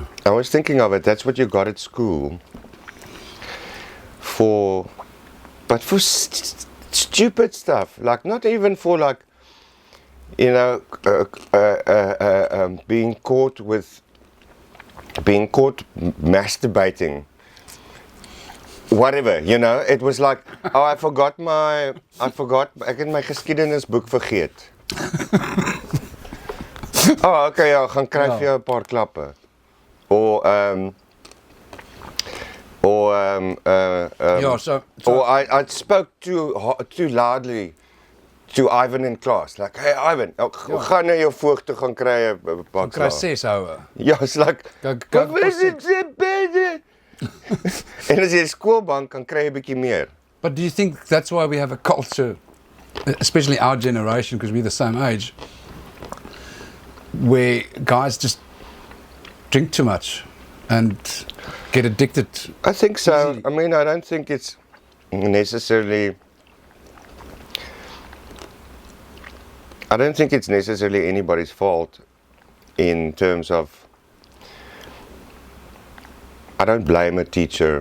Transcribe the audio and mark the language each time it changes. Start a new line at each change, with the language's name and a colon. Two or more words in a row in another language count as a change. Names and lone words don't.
English: I was thinking of it, that's what you got at school for stupid stuff, like not even for like, you know, being caught masturbating, whatever, you know. It was like, oh, I forgot
Afrikaans: ek het my geskiedenisboek vergeet.
English: Oh, okay,
Afrikaans: ja, gaan kry vir jou 'n paar klappe.
English: Or I spoke too loudly to Ivan in class. Like,
Afrikaans: hey Ivan, gaan na jou voog toe gaan kry 'n paar Kry 6 houe. Ja,
English: it's like, go
Afrikaans: en as jy 'n skoolbank kan kry 'n bietjie meer.
English: But do you think that's why we have a culture, especially our generation, because we're the same age, where guys just drink too much and get addicted? I think so. Easily. I mean, I don't think it's necessarily anybody's fault in terms of, I don't blame a teacher.